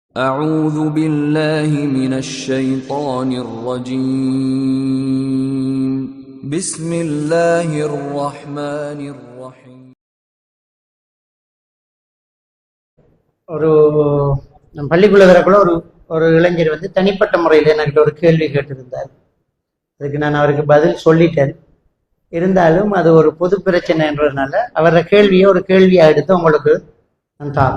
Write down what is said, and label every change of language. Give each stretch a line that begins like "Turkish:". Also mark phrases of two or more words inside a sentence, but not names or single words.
Arabic: أعوذ بالله من الشيطان الرجيم بسم الله الرحمن الرحيم.
Tamil: ஒரு பள்ளிக்குள்ள வரக்குள்ள ஒரு இளைஞர் தனிப்பட்ட முறையில் என்கிட்ட ஒரு கேள்வி கேட்டிருந்தார். அதுக்கு நான் அவருக்கு பதில் சொல்லிட்டேன். இருந்தாலும் அது ஒரு பொது பிரச்சனை என்றதுனால அவர கேள்வியை ஒரு கேள்வியா எடுத்து உங்களுக்கு நான் தான்.